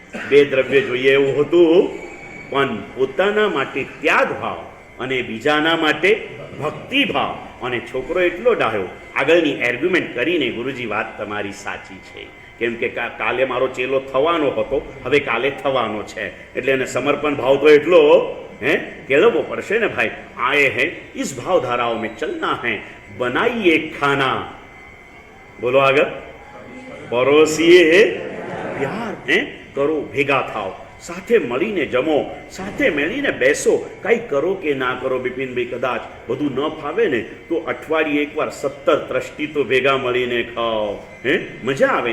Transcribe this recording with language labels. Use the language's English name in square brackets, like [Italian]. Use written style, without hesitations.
[Gujarati] 2 દ્રવ્ય જોઈએ એવું હતું, પણ પોતાના માટે ત્યાગ ભાવ અને બીજાના માટે ભક્તિ ભાવ. અને છોકરો એટલો ડાહ્યો, આગળની આર્ગ્યુમેન્ટ કરીને ગુરુજી વાત તમારી સાચી છે, કેમ કે કાલે મારો ચેલો થવાનો હતો, હવે કાલે થવાનો છે. એટલે એને સમર્પણ ભાવ તો એટલો કેળવવો પડશે ને ભાઈ. [Hindi] આए हैं इस भाव धाराओं में चलना है, बनाइए खाना. बोलो [Gujarati] આગળ. પરોસીએ પ્યાર. કરો, ભેગા થાવ, સાથે મળીને જમો, સાથે મળીને બેસો. કંઈ કરો કે ના કરો બિપિનભાઈ, કદાચ બધું ન ફાવે ને તો અઠવાડિયે એકવાર 17 ટ્રસ્ટી તો ભેગા મળીને ખાઓ. મજા આવે.